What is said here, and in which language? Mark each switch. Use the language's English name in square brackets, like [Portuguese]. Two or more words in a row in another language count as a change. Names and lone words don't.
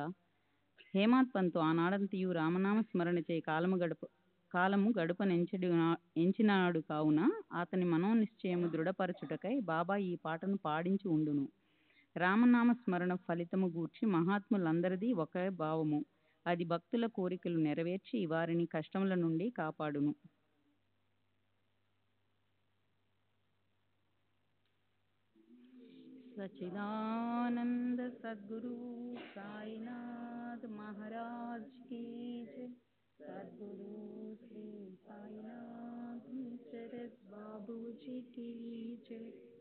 [Telugu] హేమాత్ పంతు ఆనాడంతయు రామనామ స్మరణ చే కాలము ఎంచినాడు కావున అతని మనోనిశ్చయము దృఢపరచుటకై బాబా ఈ పాటను పాడించి ఉండును. రామనామ స్మరణ ఫలితము గూర్చి మహాత్ములందరిది ఒకే భావము. అది భక్తుల కోరికలు నెరవేర్చి వారిని కష్టముల నుండి కాపాడును. [Hindi] सच्चिदानंद सद्गुरु साईनाथ महाराज की जय. सद्गुरु श्री साईनाथ शरद बाबू जी की जय.